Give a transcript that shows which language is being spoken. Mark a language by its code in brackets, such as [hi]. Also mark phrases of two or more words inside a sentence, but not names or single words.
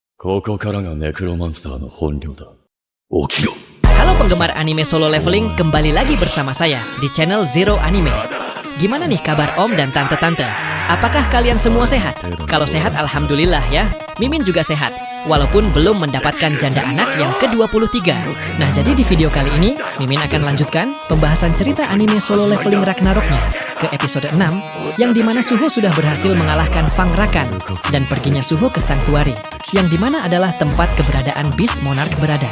[ja] ここからがネクロマンサーの本領だ。起きろ。 [id] Halo penggemar anime solo leveling, kembali lagi bersama saya di channel Zero Anime. Gimana nih kabar om dan tante-tante? Apakah kalian semua sehat? Kalau sehat alhamdulillah ya. Mimin juga sehat, walaupun belum mendapatkan janda anak yang ke-23. Nah jadi di video kali ini, Mimin akan lanjutkan pembahasan cerita anime solo leveling Ragnaroknya ke episode 6, yang dimana Suho sudah berhasil mengalahkan Fang Rakan dan perginya Suho ke Sanctuary, yang dimana adalah tempat keberadaan Beast Monarch berada.